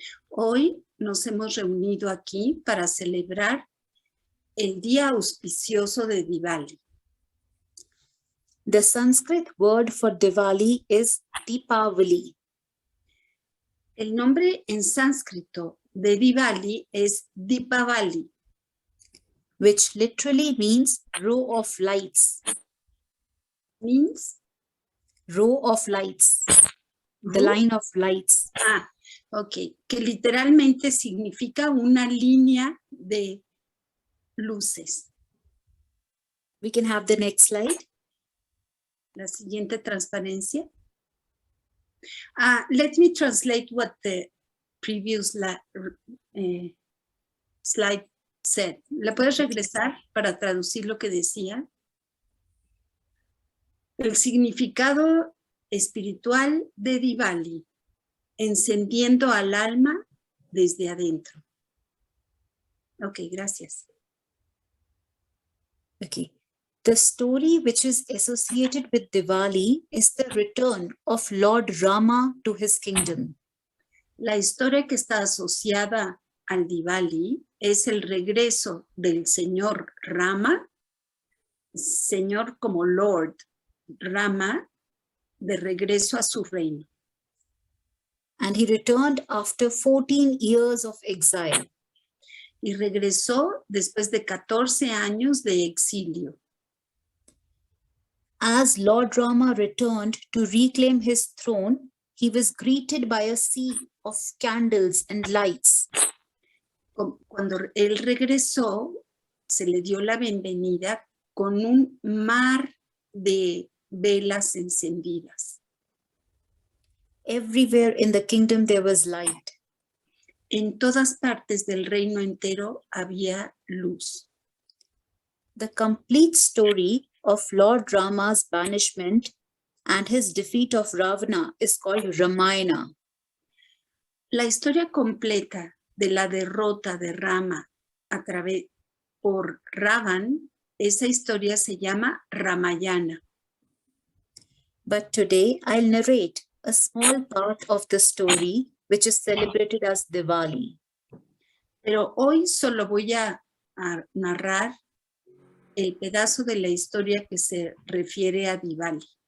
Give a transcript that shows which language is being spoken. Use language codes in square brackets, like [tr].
[es] Hoy nos hemos reunido aquí para celebrar el día auspicioso de Diwali. [en] The Sanskrit word for Diwali is Deepavali. [es] El nombre en sánscrito de Diwali es Deepavali, [en] which literally means row of lights. Means? Row of lights. The line of lights. Ah, ok. [es] Que literalmente significa una línea de luces. [en] We can have the next slide. [es] La siguiente transparencia. [en] Let me translate what the previous slide said. [es] ¿La puedes regresar para traducir lo que decía? El significado espiritual de Diwali, encendiendo al alma desde adentro. Ok, gracias. [en] Okay. The story which is associated with Diwali is the return of Lord Rama to his kingdom. [es] La historia que está asociada al Diwali es el regreso del señor Rama, señor como Lord Rama, de regreso a su reino. [en] And he returned after 14 years of exile. [es] Y regresó después de 14 años de exilio. [en] As Lord Rama returned to reclaim his throne, he was greeted by a sea of candles and lights. [es] Cuando él regresó, se le dio la bienvenida con un mar de velas encendidas. [en] Everywhere in the kingdom there was light. [es] En todas partes del reino entero había luz. [en] The complete story of Lord Rama's banishment and his defeat of Ravana is called Ramayana. [es] La historia completa de la derrota de Rama por Ravan, esa historia se llama Ramayana. [en] But today I'll narrate a small part of the story which is celebrated as Diwali. [es] Pero hoy solo voy a narrar el pedazo de la historia que se refiere a Diwali.